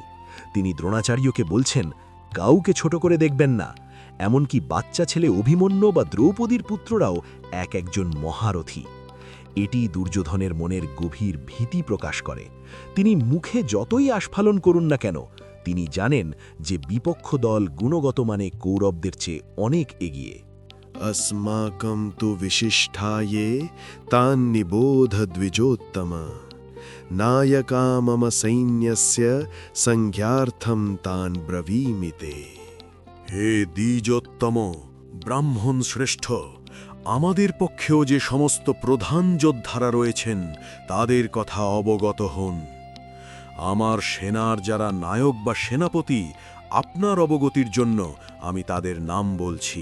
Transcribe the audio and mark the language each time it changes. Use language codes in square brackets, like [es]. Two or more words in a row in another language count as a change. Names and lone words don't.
[bn] তিনি দ্রোণাচার্যকে বলছেন, কাউকে ছোট করে দেখবেন না, এমনকি বাচ্চা ছেলে অভিমন্যু বা দ্রৌপদীর পুত্ররাও একজন মহারথী। এটি দুর্যোধনের মনের গভীর ভীতি প্রকাশ করে। তিনি মুখে যতই আস্ফালন করুন না কেন, তিনি জানেন যে বিপক্ষ দল গুণগত মানে কৌরবদের চেয়ে অনেক এগিয়ে। [sa] अस्माकं तु विशिष्टाये तान्निबोध द्विजोत्तम नायका मम सैन्यस्य संज्ञार्थं तान् ब्रवीमि ते। [bn] হে দ্বিজোত্তম, ব্রাহ্মণ শ্রেষ্ঠ, আমাদের পক্ষেও যে সমস্ত প্রধান যোদ্ধারা রয়েছেন তাদের কথা অবগত হন। আমার সেনার যারা নায়ক বা সেনাপতি, আপনার অবগতির জন্য আমি তাদের নাম বলছি।